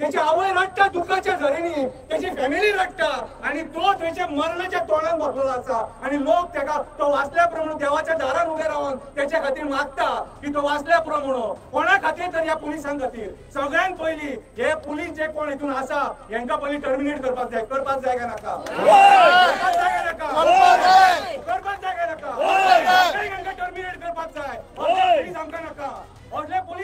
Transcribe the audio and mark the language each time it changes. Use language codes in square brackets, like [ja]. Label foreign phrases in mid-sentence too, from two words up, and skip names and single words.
[kok] त्याची आवय रडटा दुःखाच्या झरीनी, त्याची फॅमिली रडटा आणि तो त्याच्या मरणाच्या तोंडात बसलेला असा आणि लोक त्याका तो वाचल्या प्रमाणे देवाच्या दारात उभे राहून त्याच्या खातीर मागता की तो वाचल्या प्रमाणे कोणा खातीर तर या पुलिसां खातीर सगळ्यांत पहिली हे पुलीस जे कोण हितून आसा यांका पयली टर्मिनेट करपाक जाय का नाका करपाक जाय का नाका टर्मिनेट करपाक जाय पुलीस आमकां नाका असले पुलीस